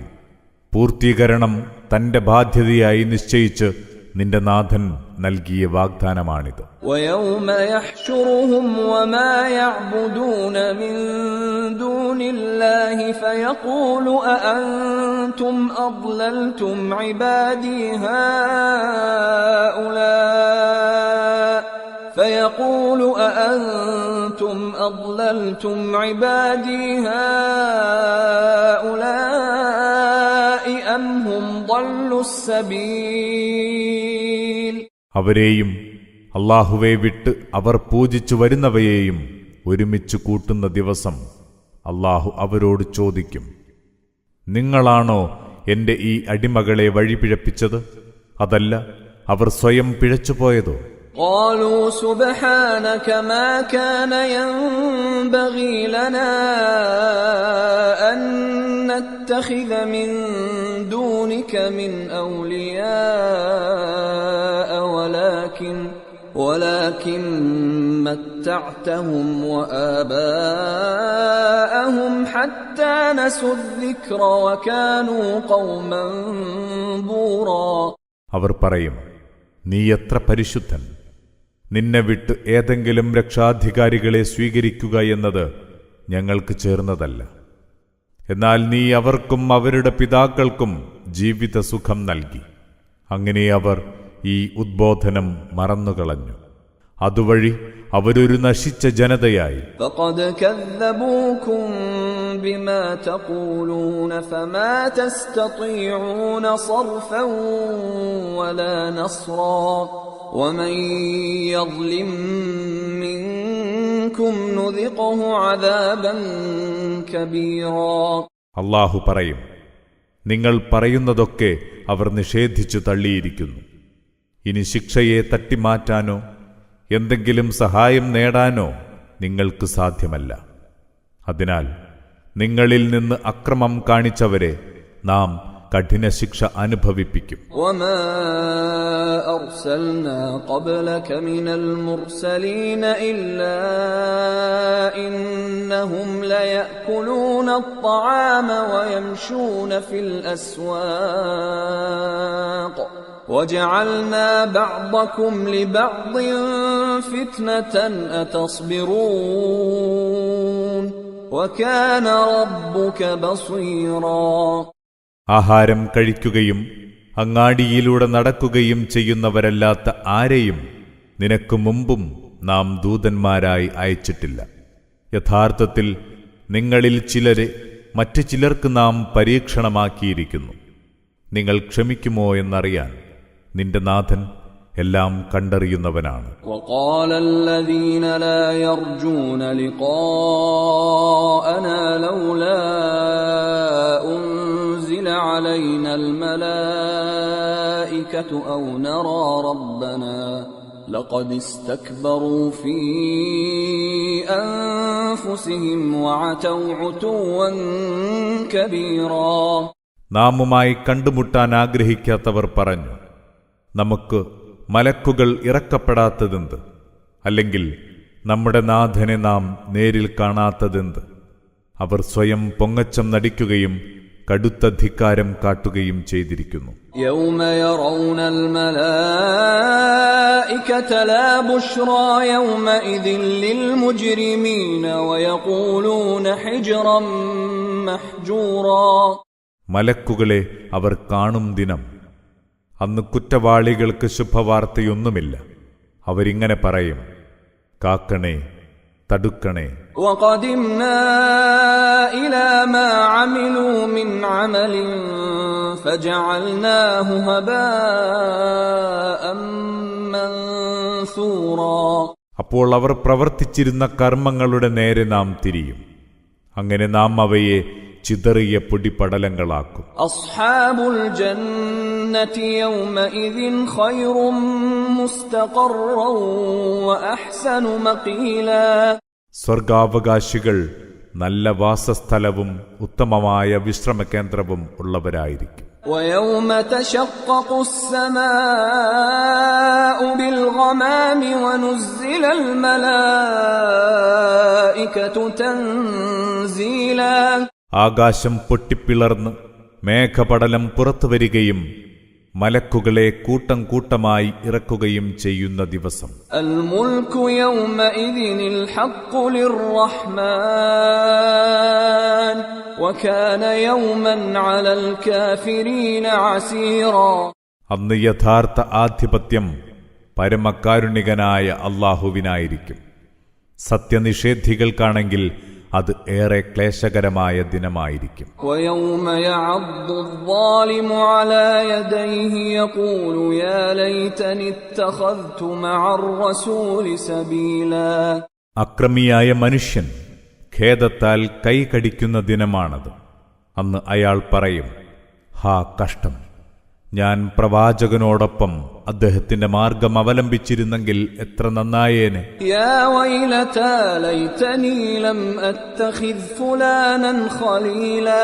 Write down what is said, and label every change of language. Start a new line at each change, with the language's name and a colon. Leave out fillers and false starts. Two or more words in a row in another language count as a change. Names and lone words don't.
Malayalam: പൂർത്തീകരണം തന്റെ ബാധ്യതയായി നിശ്ചയിച്ച് നിന്റെ നാഥൻ നൽകിയ വാഗ്ദാനമാണിത്.
Arabic: ويوم يحشرهم وما يعبدون من دون الله فيقول أأنتم أضللتم عبادي هؤلاء فيقول أأنتم أضللتم عبادي هؤلاء أم هم ضلوا السبيل.
Malayalam: അവരെയും അല്ലാഹുവെ വിട്ട് അവർ പൂജിച്ചു വരുന്നവയെയും ഒരുമിച്ച് കൂട്ടുന്ന ദിവസം അല്ലാഹു അവരോട് ചോദിക്കും, നിങ്ങളാണോ എന്റെ ഈ അടിമകളെ വഴിപിഴപ്പിച്ചത്, അതല്ല അവർ സ്വയം പിഴച്ചുപോയതോ?
Arabic: قالوا سبحانك ما كان ينبغي لنا أن نتخذ من دونك من أولياء ولكن متعتهم وآباءهم حتى نسوا الذكر وكانوا قوما بورا.
Malayalam: അവർ പറയും, നീ എത്ര പരിശുദ്ധൻ! നിന്നെ വിട്ട് ഏതെങ്കിലും രക്ഷാധികാരികളെ സ്വീകരിക്കുക എന്നത് ഞങ്ങൾക്ക് ചേർന്നതല്ല. എന്നാൽ നീ അവർക്കും അവരുടെ പിതാക്കൾക്കും ജീവിത സുഖം നൽകി. അങ്ങനെ അവർ ഈ ഉദ്ബോധനം മറന്നുകളഞ്ഞു. അതുവഴി അവരൊരു നശിച്ച ജനതയായി.
Arabic: فقد كذبوكم بما تقولون فما تستطيعون صرفا ولا نصرا ومن يظلم منكم نذقه عذابا كبيرا.
Malayalam: അല്ലാഹു പറയും, നിങ്ങൾ പറയുന്നതൊക്കെ അവർ നിഷേധിച്ചു തള്ളിയിരിക്കുന്നു. ഇനി ശിക്ഷയെ തട്ടിമാറ്റാനോ എന്തെങ്കിലും സഹായം നേടാനോ നിങ്ങൾക്ക് സാധ്യമല്ല. അതിനാൽ നിങ്ങളിൽ നിന്ന് അക്രമം കാണിച്ചവരെ നാം കഠിന ശിക്ഷ അനുഭവിപ്പിക്കും.
Arabic: وما أرسلنا قبلك من المرسلين إلا إنهم ليأكلون الطعام ويمشون في الأسواق وجعلنا بعضكم لبعض فتنة أتصبرون وكان ربك بصيرا.
Malayalam: ആഹാരം കഴിക്കുകയും അങ്ങാടിയിലൂടെ നടക്കുകയും ചെയ്യുന്നവരല്ലാത്ത ആരെയും നിനക്ക് മുമ്പും നാം ദൂതന്മാരായി അയച്ചിട്ടില്ല. യഥാർത്ഥത്തിൽ നിങ്ങളിൽ ചിലരെ മറ്റു ചിലർക്ക് നാം പരീക്ഷണമാക്കിയിരിക്കുന്നു. നിങ്ങൾ ക്ഷമിക്കുമോ എന്നറിയാൻ നിന്റെ നാഥൻ എല്ലാം കണ്ടറിയുന്നവനാണ്.
Arabic: وقال الذين لا يرجون لقاءنا لولا أنزل علينا الملائكة أو نرى ربنا لقد استكبروا في أنفسهم وعتوا عتوا كبيرا.
Malayalam: നാമുമായി കണ്ടുമുട്ടാൻ ആഗ്രഹിക്കാത്തവർ പറഞ്ഞു, നമുക്ക് മലക്കുകൾ ഇറക്കപ്പെടാത്തതെന്ത്, അല്ലെങ്കിൽ നമ്മുടെ നാഥനെ നാം നേരിൽ കാണാത്തതെന്ത്. അവർ സ്വയം പൊങ്ങച്ചം നടിക്കുകയും കടുത്ത ധിക്കാരം കാട്ടുകയും ചെയ്തിരിക്കുന്നു.
Arabic: يوم يرون الملائكة لا بشرى يومئذ للمجرمين ويقولون حجرا محجورا.
Malayalam: മലക്കുകളെ അവർ കാണും ദിനം, അന്ന് കുറ്റവാളികൾക്ക് ശുഭവാർത്തയൊന്നുമില്ല. അവരിങ്ങനെ പറയും, കാക്കണേ, തടുക്കണേ.
Arabic: وقدمنا إلى ما عملوا من عمل فجعلناه هباء منثورا.
Malayalam: അപ്പോൾ അവർ പ്രവർത്തിച്ചിരുന്ന കർമ്മങ്ങളുടെ നേരെ നാം തിരിയും. അങ്ങനെ നാം അവയെ ചിതറിയ പൊടിപടലങ്ങളാക്കും.
Arabic: أصحاب الجنة يومئذ خير مستقرا وأحسن مقيلا.
Malayalam: സ്വർഗാവകാശികൾ നല്ല വാസസ്ഥലവും ഉത്തമമായ വിശ്രമകേന്ദ്രവും ഉള്ളവരായിരിക്കും.
Arabic: ويوم تشقق السماء بالغمام ونزل الملائكة تنزيلا.
Malayalam: ആകാശം പൊട്ടിപ്പിളർന്ന് മേഘപടലം പുറത്തുവരികയും മലക്കുകളെ കൂട്ടം കൂട്ടമായി ഇറക്കുകയും ചെയ്യുന്ന ദിവസം.
Arabic: الملك يومئذ الحق للرحمن وكان يوما على الكافرين عسيرا.
Malayalam: അന്ന് യഥാർത്ഥ ആധിപത്യം പരമകാരുണികനായ അല്ലാഹുവിനായിരിക്കും. സത്യനിഷേധികൾക്കാണെങ്കിൽ അത് ഏറെ ക്ലേശകരമായ ദിനമായിരിക്കും.
Arabic: ويوم يعض الظالم على يديه يقول يا ليتني اتخذت مع الرسول سبيلا.
Malayalam: അക്രമിയായ മനുഷ്യൻ ഖേദത്താൽ കൈകടിക്കുന്ന ദിനമാണത്. അന്ന് അയാൾ പറയും, ഹാ കഷ്ടം, ഞാൻ പ്രവാചകനോടൊപ്പം അദ്ദേഹത്തിന്റെ മാർഗം അവലംബിച്ചിരുന്നെങ്കിൽ എത്ര നന്നായേനെ.
Arabic: يا ويلتى ليتني لم أتخذ فلانا خليلا.